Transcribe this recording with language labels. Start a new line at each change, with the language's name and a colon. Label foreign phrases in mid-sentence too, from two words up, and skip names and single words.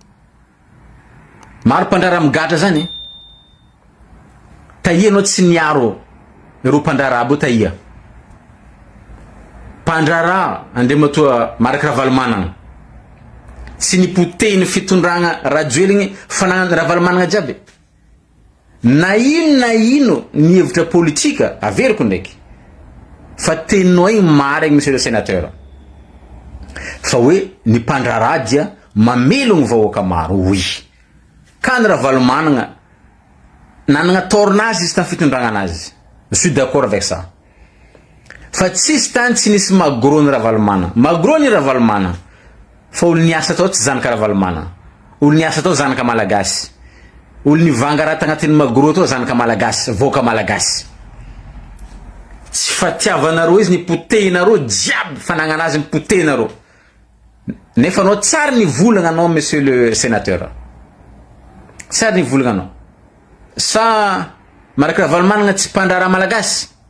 Malagasy: maro mpandrara migatra zany taia anao tsy niaro ro mpandrara aby taia mpandrara andematoa Marc Ravalomanana tsy nipotehiny fitondragna rajoeliny fanagnany Ravalomanana jiaby na ino ny hevitra politika averiko ndraiky fa teninao igny marigny
French: monsieur le sénateur
Malagasy: fa hoe ny mpandrara dia mamelogny vahoaka maro oui ka ny Ravalomanana nanagna tornazy izy tamy fitondragna anazy
French: je suis d'accord avec ça
Malagasy: fa tsisy tany tsy nisy magrony Ravalomanana magrony Ravalomanana fa olo niasa tao tsy zanaka Ravalomanana olo niasa tao zanaka malagasy olo nivanga raha tagnatin'ny magro tao zanaka malagasy voaka malagasy tsy fatiavanareo izy nipotehinareo jiaby fanagnanazy nipotehinareo nefa anao tsara nivolagna anao
French: monsieur le sénateur
Malagasy: tsara nivolagna anao sa Marc Ravalomanana tsy mpandrara malagasy